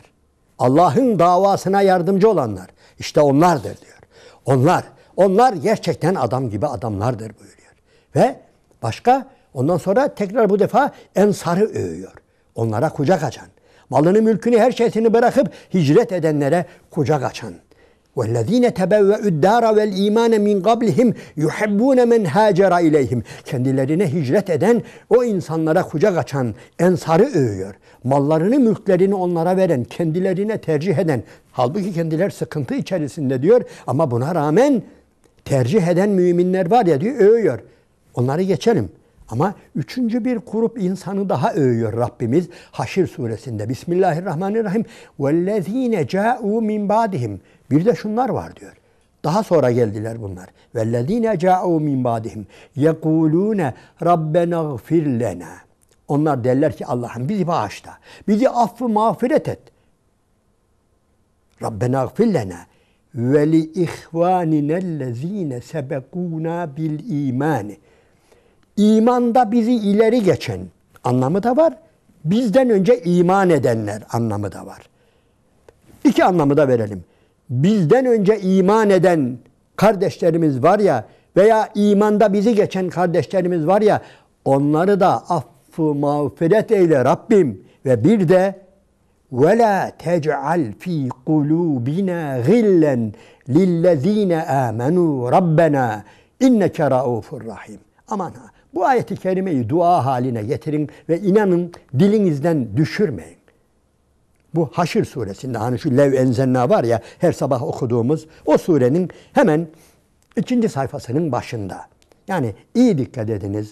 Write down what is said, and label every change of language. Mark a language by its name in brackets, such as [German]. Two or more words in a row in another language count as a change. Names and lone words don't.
[Turkish] Allah'ın davasına yardımcı olanlar. İşte onlardır diyor. Onlar gerçekten adam gibi adamlardır buyuruyor. Ve başka ondan sonra tekrar bu defa ensarı övüyor. Onlara kucak açan. Malını, mülkünü, her şeysini bırakıp hicret edenlere kucak açan. [Arabic] وَالَّذ۪ينَ تَبَوَّئُ الدَّارَ وَالْا۪يمَانَ مِنْ قَبْلِهِمْ يُحَبُّونَ مَنْ هَاجَرَ اِلَيْهِمْ. [Turkish] Kendilerine hicret eden, o insanlara kucak açan ensarı övüyor. Mallarını, mülklerini onlara veren, kendilerine tercih eden, halbuki kendiler sıkıntı içerisinde diyor ama buna rağmen tercih eden müminler var ya diyor, övüyor. Onları geçelim. Ama 3. bir grup insanı daha övüyor Rabbimiz Haşr suresinde. Bismillahirrahmanirrahim. [Arabic] وَالَّذ۪ينَ جَاءُوا مِنْ بَعْدِهِمْ. [Turkish] Bir de şunlar var diyor. Daha sonra geldiler bunlar. [Arabic] وَالَّذ۪ينَ جَاءُوا مِنْ بَعْدِهِمْ يَقُولُونَ رَبَّنَا اغْفِرْ لَنَا. [Turkish] Onlar derler ki Allah'ım bizi bağışla. Bizi affı mağfiret et. [Arabic] رَبَّنَا اغْفِرْ لَنَا وَلِإِخْوَانِنَا الَّذ۪ينَ سَبَقُونَا بِالْا۪يمَانِ. [Turkish] İmanda bizi ileri geçen anlamı da var. Bizden önce iman edenler anlamı da var. 2 anlamı da verelim. Bizden önce iman eden kardeşlerimiz var ya veya imanda bizi geçen kardeşlerimiz var ya, onları da affı mağfiret eyle Rabbim. Ve bir de [Arabic] وَلَا تَجْعَلْ ف۪ي قُلُوبِنَا غِلًّا لِلَّذ۪ينَ آمَنُوا رَبَّنَا اِنَّكَ رَؤُوفُ rahim. [Turkish] Aman ha, bu ayeti kerimeyi dua haline getirin ve inanın dilinizden düşürmeyin. Bu Haşr suresinde hani şu Lev enzenna var ya her sabah okuduğumuz o surenin hemen 2. sayfasının başında. Yani iyi dikkat ediniz.